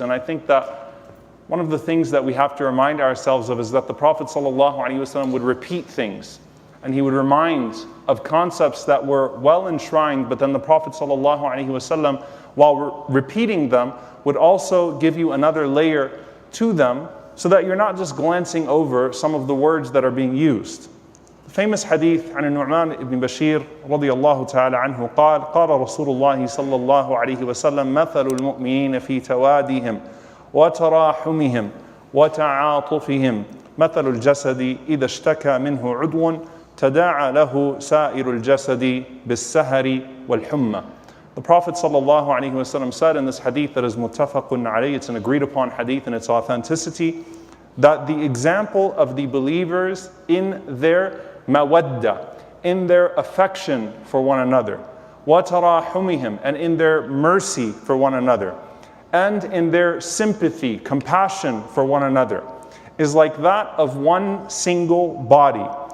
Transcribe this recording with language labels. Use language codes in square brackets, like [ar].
[en] And I think that one of the things that we have to remind ourselves of is that the Prophet ﷺ would repeat things, and he would remind of concepts that were well enshrined, but then the Prophet ﷺ, while repeating them, would also give you another layer to them so that you're not just glancing over some of the words that are being used. The famous hadith [ar] عن النعمان ibn Bashir رضي الله تعالى عنه قال: قال رسول الله صلى الله عليه وسلم: مثل المؤمنين في توادهم وتراحمهم وتعاطفهم مثل الجسد إذا اشتكى منه عضو تداعى له سائر الجسد بالسهر والحمى. [en] The Prophet ﷺ said in this hadith that is muttafaqun alayh, it's an agreed upon hadith in its authenticity, that the example of the believers in their mawadda, in their affection for one another, وَتَرَاحُمِهِمْ, and in their mercy for one another, and in their sympathy, compassion for one another, is like that of one single body.